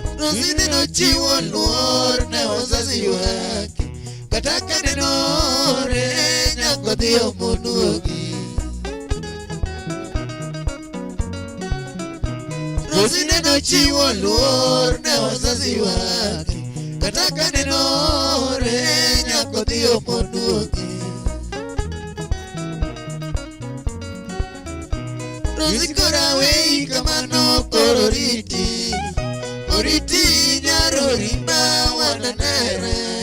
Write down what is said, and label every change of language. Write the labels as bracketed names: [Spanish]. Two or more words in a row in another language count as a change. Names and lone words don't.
[Luo (Kenya and Tanzania)] Rosine nochiwo luor ne [Swahili] wazazi wake, [Luo (Kenya and Tanzania)] kata ka nenore nyako dhi omonuogi. Rosine nochiwo luor ne [Swahili] wazazi wake, [Luo (Kenya and Tanzania)] kata ka nenore nyako dhi omonuogi. Rosi kora wei kamano koro riti, oriti nyaro rimba wananere.